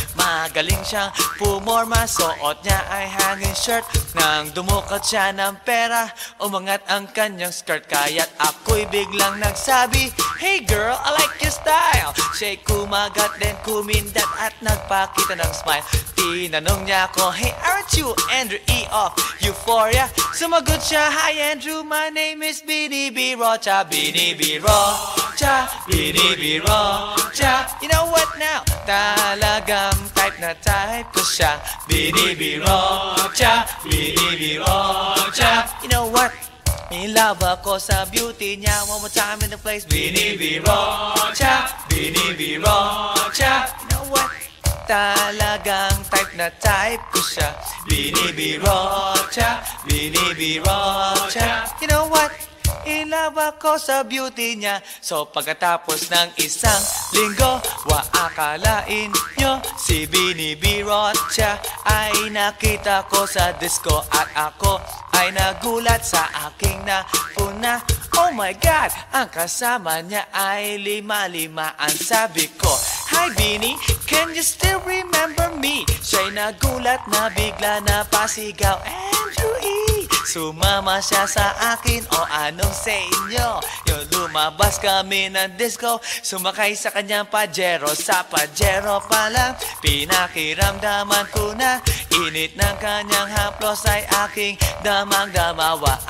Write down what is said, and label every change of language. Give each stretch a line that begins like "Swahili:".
Filipino: Magaling siyang pumorma, suot niya ay
English: hanging shirt.
Filipino: Nang dumukot siya ng pera, umangat ang kanyang skirt. Kaya't ako'y biglang nagsabi,
English: "Hey girl, I like your style."
Filipino: Siya'y kumagat, then kumindat at nagpakita ng smile. Tinanong niya ako,
English: "Hey, aren't you Andrew E. of Euphoria?"
Filipino: Sumagot siya,
English: "Hi Andrew, my name is Bini B. Rocha." Bini B. Rocha, Bini B.
Filipino: Rocha.
English: You know what now?
Filipino: Talagang type na type ko siya. Bini B.
English: Rocha, Bini B. Rocha. You know what? In love
Filipino: ako sa beauty niya.
English: One more time in the place. Bini B. Rocha, Bini B. Rocha. You know what?
Filipino: Talagang type na type ko siya. Bini B.
English: Rocha, Bini B. Rocha. You know what? In love
Filipino: ako sa beauty niya. So pagkatapos ng isang linggo, akalain nyo si Bini B. Rocha ay nakita ko sa disco. At ako ay nagulat sa aking napuna.
English: Oh my God,
Filipino: ang kasama niya ay lima-lima.
English: Ang sabi ko, "Hi Bini, can you still remember me?"
Filipino: Siya'y nagulat na bigla na pasigaw, "Andrew E." Sumama siya sa akin, o anong sa inyo? Yung lumabas kami ng disco, sumakay sa kanyang Pajero. Sa Pajero pa lang, pinakiramdaman ko na init ng kanyang haplos ay aking damang-damawa.